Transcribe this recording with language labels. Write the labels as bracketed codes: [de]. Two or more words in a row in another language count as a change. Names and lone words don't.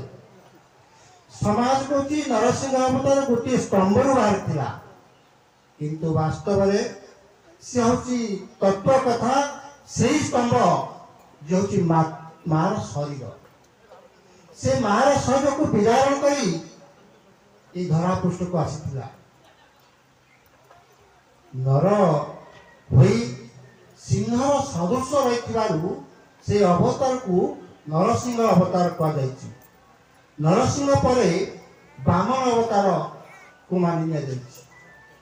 [or] ସମାଜ କହୁଛି ନରସିଂହ ଅବତାର ଗୋଟିଏ ସ୍ତମ୍ଭରୁ ବାହାରିଥିଲା, କିନ୍ତୁ ବାସ୍ତବରେ ସେ ହଉଛି ତତ୍ଵ କଥା ସେଇ ସ୍ତମ୍ଭ ଯେ ହଉଛି ମାର ଶରୀର। ସେ ମାର ଶରୀରକୁ ବିଦାରଣ କରି ଏଇ ଧରା ପୃଷ୍ଠକୁ ଆସିଥିଲା। ନର ହୋଇ ସିଂହର ସଦୃଶ ରହିଥିବାରୁ ସେ ଅବତାରକୁ ନରସିଂହ ଅବତାର କୁହାଯାଇଛି। ନରସିଂହ ପରେ ବାମନ ଅବତାରକୁ ମାନି ନିଆଯାଇଛି।